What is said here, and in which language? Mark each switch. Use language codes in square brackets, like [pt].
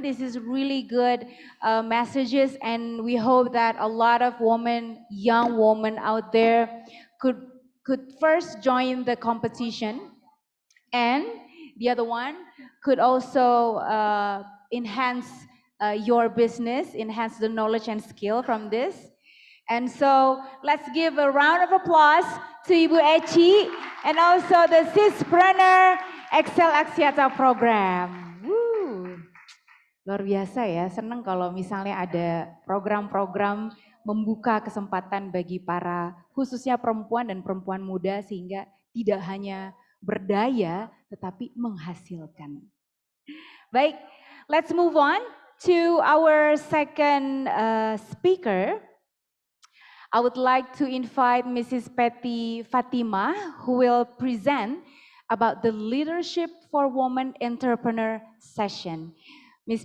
[en] This is really good messages, and we hope that a lot of women, young women out there, could first join the competition, and the other one could also enhance your business, enhance the knowledge and skill from this. And so let's give a round of applause to Ibu Eci and also the Sispreneur XL Axiata program. Woo. [id] Luar biasa ya, senang kalau misalnya ada program-program membuka kesempatan bagi para khususnya perempuan dan perempuan muda sehingga tidak hanya berdaya tetapi menghasilkan. [en] Baik, let's move on to our second speaker. I would like to invite Mrs. Patty Fatima, who will present about the Leadership for Women Entrepreneur session. Ms.